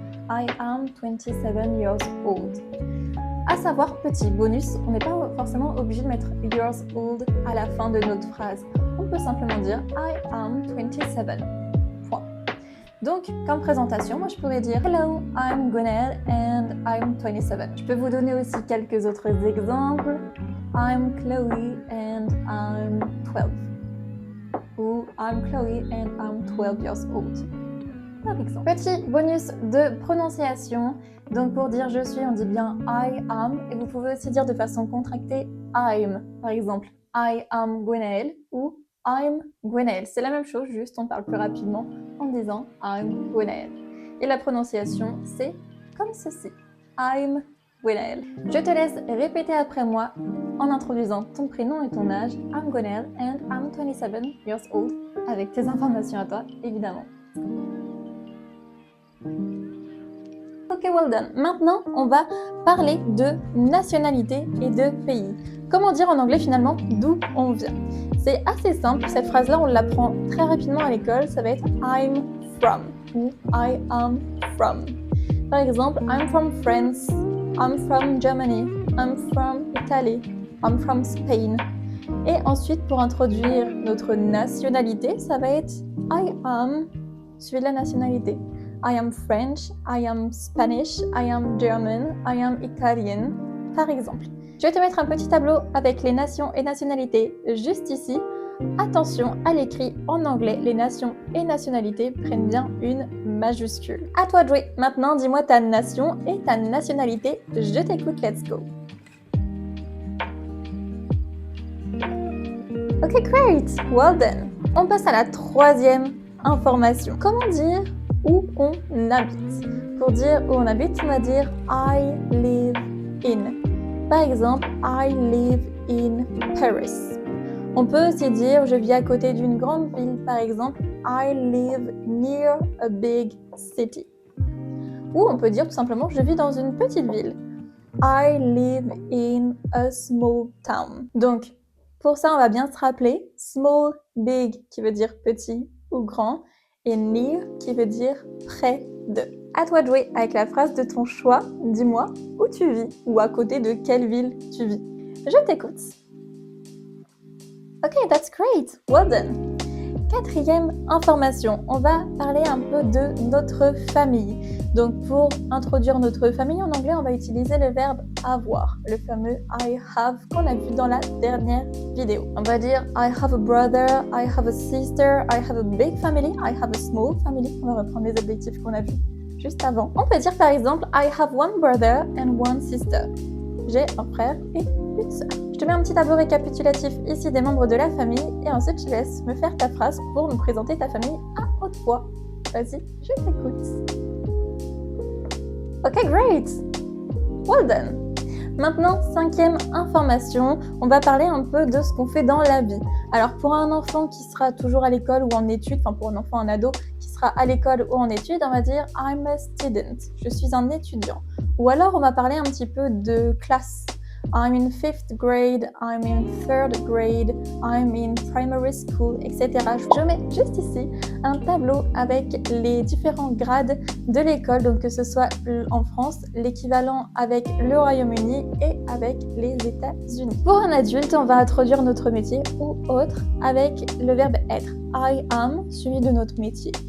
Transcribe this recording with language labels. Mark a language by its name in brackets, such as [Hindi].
[English] I am 27 years old. [French] À savoir, petit bonus, on n'est pas forcément obligé de mettre years old à la fin de notre phrase. On peut simplement dire [English] I am 27. [French] Point. Donc, comme présentation, moi je pourrais dire [English] Hello, I'm Gwenaëlle and I'm 27. [French] Je peux vous donner aussi quelques autres exemples. [English] I'm Chloe and I'm 12. Ou I'm Chloe and I'm 12 years old. [French] Par exemple. Petit bonus de prononciation. Donc pour dire je suis, on dit bien [English] I am. [French] Et vous pouvez aussi dire de façon contractée [English] I'm. [French] Par exemple, [English] I am Gwenaëlle [French] ou [English] I'm Gwenaëlle. [French] C'est la même chose, juste on parle plus rapidement en disant [English] I'm Gwenaëlle. [French] Et la prononciation, c'est comme ceci. [English] I'm Gwenaëlle. [French] Je te laisse répéter après moi en introduisant ton prénom et ton âge. [English] I'm Gwenaëlle and I'm 27 years old. [French] Avec tes informations à toi, évidemment. [English] Ok, well done. [French] Maintenant, on va parler de nationalité et de pays. Comment dire en anglais finalement d'où on vient? C'est assez simple, cette phrase-là, on l'apprend très rapidement à l'école. Ça va être [English] I'm from [French] ou [English] I am from. [French] Par exemple, [English] I'm from France, I'm from Germany, I'm from Italy, I'm from Spain. [French] Et ensuite, pour introduire notre nationalité, ça va être [English] I am [French] suivi de la nationalité. [English] I am French, I am Spanish, I am German, I am Italian, [French] par exemple. Je vais te mettre un petit tableau avec les nations et nationalités juste ici. Attention à l'écrit en anglais, les nations et nationalités prennent bien une majuscule. À toi de jouer. Maintenant, dis-moi ta nation et ta nationalité. Je t'écoute, [English] let's go. Ok, great, well done. [French] On passe à la troisième information. Comment dire où on habite? Pour dire où on habite, on va dire [English] I live in. [French] Par exemple, [English] I live in Paris. [French] On peut aussi dire je vis à côté d'une grande ville. Par exemple, [English] I live near a big city. [French] Ou on peut dire tout simplement je vis dans une petite ville. [English] I live in a small town. [French] Donc, pour ça, on va bien se rappeler small, big qui veut dire petit ou grand et near qui veut dire près de. À toi de jouer avec la phrase de ton choix. Dis-moi où tu vis ou à côté de quelle ville tu vis. Je t'écoute. [English] Ok, that's great. Well done. [French] Quatrième information, on va parler un peu de notre famille. Donc pour introduire notre famille en anglais, on va utiliser le verbe avoir, le fameux [English] I have [French] qu'on a vu dans la dernière vidéo. On va dire [English] I have a brother, I have a sister, I have a big family, I have a small family. [French] On va reprendre les objectifs qu'on a vus juste avant. On peut dire par exemple [English] I have one brother and one sister. [French] J'ai un frère et une sœur. Je te mets un petit tableau récapitulatif ici des membres de la famille et ensuite je te laisse me faire ta phrase pour nous présenter ta famille à haute voix. Vas-y, je t'écoute. [English] Ok, great! Well done! [French] Maintenant, cinquième information, on va parler un peu de ce qu'on fait dans la vie. Alors pour un enfant qui sera toujours à l'école ou en études, enfin pour un enfant, un ado qui sera à l'école ou en études, on va dire [English] I'm a student, [French] je suis un étudiant. Ou alors on va parler un petit peu de classe. [English] I'm in 5th grade, I'm in 3rd grade, I'm in primary school, etc. [French] Je mets juste ici un tableau avec les différents grades de l'école, donc que ce soit en France, l'équivalent avec le Royaume-Uni et avec les États-Unis. Pour un adulte, on va introduire notre métier ou autre avec le verbe être. [English] I am [French] suivi de notre métier.